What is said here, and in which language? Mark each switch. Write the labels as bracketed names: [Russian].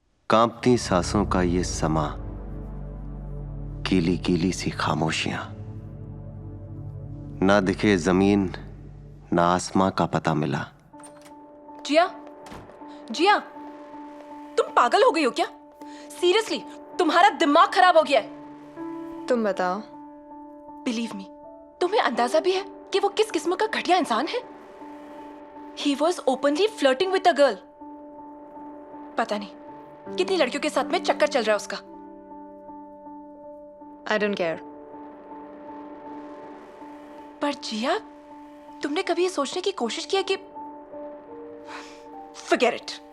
[Hindi] कांपती सांसों का ये समा, गीली गीली सी खामोशियां, ना दिखे जमीन ना आसमां का पता मिला। जिया, जिया, तुम पागल हो गई हो क्या? सीरियसली, तुम्हारा दिमाग खराब हो गया है। तुम बताओ। बिलीव मी, तुम्हें अंदाजा भी है कि वो किस किस्म का घटिया इंसान है? [English] He was openly flirting with a girl. [Hindi] पता नहीं कितनी लड़कियों के साथ में चक्कर चल रहा है उसका। [English] I don't care. [Hindi] पर जिया, तुमने कभी ये सोचने की कोशिश की है कि [English] Forget it.